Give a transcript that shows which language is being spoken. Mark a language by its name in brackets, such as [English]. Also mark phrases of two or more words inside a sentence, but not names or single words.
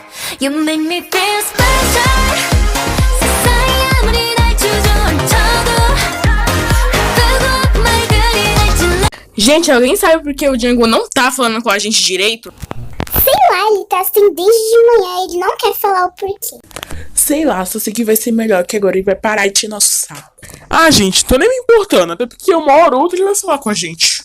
[English] You make me feel special. [Korean] 세상이 아무리 날 주저앉혀도 아프고 말들이 날 찔러. [Portuguese] Gente, alguém sabe por que o Django não tá falando com a gente direito? Sei lá, ele tá assim desde de manhã, ele não quer falar o porquê. Sei lá, só sei que vai ser melhor, que agora ele vai parar de encher nosso saco. Ah, gente, tô nem me importando, até porque uma hora ou outra ele vai falar com a gente.